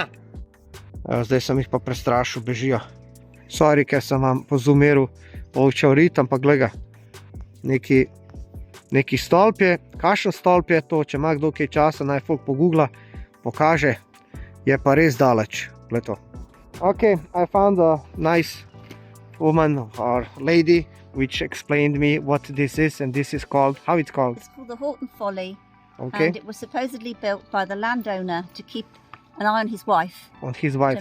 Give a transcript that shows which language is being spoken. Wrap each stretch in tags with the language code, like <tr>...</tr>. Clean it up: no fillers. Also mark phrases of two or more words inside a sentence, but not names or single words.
<sl>Evo, zdaj sem jih pa prestrašil, bežijo. Sorry, ker sem vam pozumeril ovčev rit, ampak glej ga. Neki stolp je, kakšen stolp je to, če ima kdo kaj časa, naj folk pogoogla, pokaže, je pa res daleč, gled to.</sl> <en>Ok, I found a nice woman or lady which explained me what this is and this is called, how it's called? It's called the Horton Folly, Okay. and it was supposedly built by the landowner to keep an eye on his wife on his wife.</en>